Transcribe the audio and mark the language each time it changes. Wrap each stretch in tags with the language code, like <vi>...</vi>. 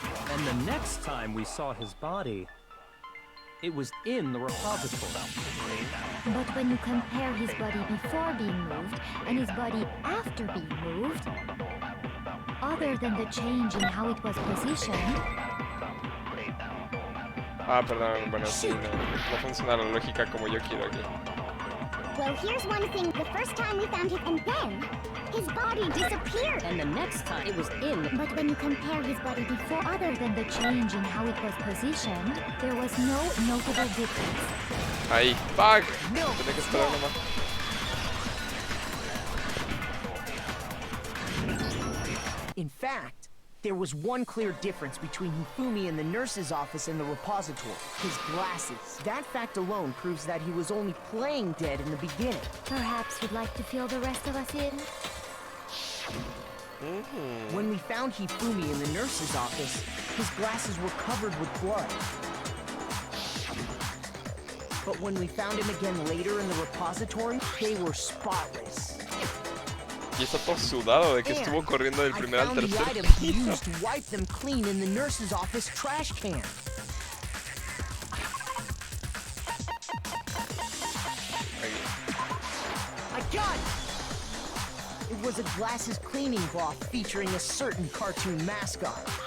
<en>And the next time we saw his body, it was in the repository. But when you compare his body before being moved and his body after being moved, other than the change in how it was positioned,</en> <es>Ah, perdón, bueno, sí, no funciona la lógica como yo quiero aquí.</es> <en>Well, here's one thing. The first time we found him, and then his body disappeared. And the next time it was in. But when you compare his body before, other than the change in how it was positioned, there was no notable difference.</en> <es>Ahí, fuck. Tenía que esperar nomás.</es> <en>In fact, there was one clear difference between Hifumi in the nurse's office and the repository. His glasses. That fact alone proves that he was only playing dead in the beginning. Perhaps you'd like to fill the rest of us in? When we found Hifumi in the nurse's office, his glasses were covered with blood. But when we found him again later in the repository, they were spotless.</en> <es>Y está todo sudado de que estuvo corriendo del primer al tercer</es> <en>I found the item he used to wipe them clean in the nurse's office trash can. I got it! It was a glasses cleaning cloth featuring a certain cartoon mascot.</en>